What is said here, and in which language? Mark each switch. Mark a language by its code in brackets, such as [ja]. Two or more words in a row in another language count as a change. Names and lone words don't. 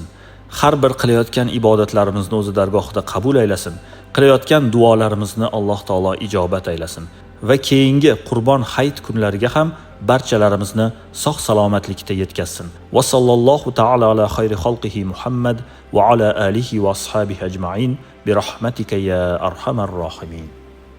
[uz] Har bir qilayotgan ibodatlarimizni o'zi dargohida qabul aylasin. Qilayotgan duolarimizni Alloh taolo ijobat aylasin va keyingi Qurbon hayit kunlariga ham barchalarimizni sog' salomatlikda yetkazsin. [ar] وصلى الله تعالى على خير خلقه محمد وعلى آله وأصحابه أجمعين برحمتك يا أرحم الراحمين.